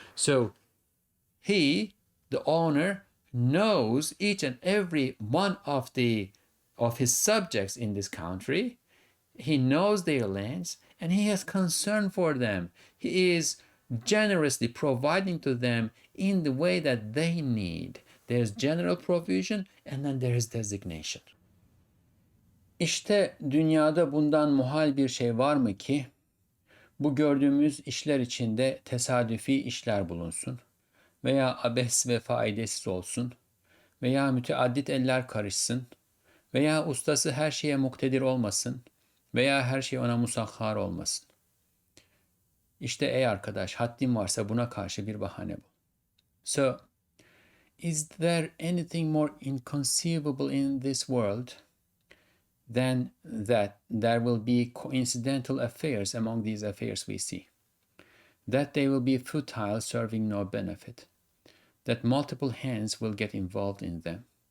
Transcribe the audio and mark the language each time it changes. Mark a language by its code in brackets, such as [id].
[en] So he, the owner, knows each and every one of his subjects in this country. He knows their lands, and he has concern for them. He is generously providing to them in the way that they need. There's general provision, and then there is designation. [tr] İşte dünyada bundan muhal bir şey var mı ki bu gördüğümüz işler içinde tesadüfi işler bulunsun veya abes ve faydasız olsun veya müteaddit eller karışsın veya ustası her şeye muktedir olmasın veya her şey ona musahhar olmasın. İşte ey arkadaş, haddin varsa buna karşı bir bahane bul. [en] So, is there anything more inconceivable in this world than that there will be coincidental affairs among these affairs we see? That they will be futile, serving no benefit. That multiple hands will get involved in them.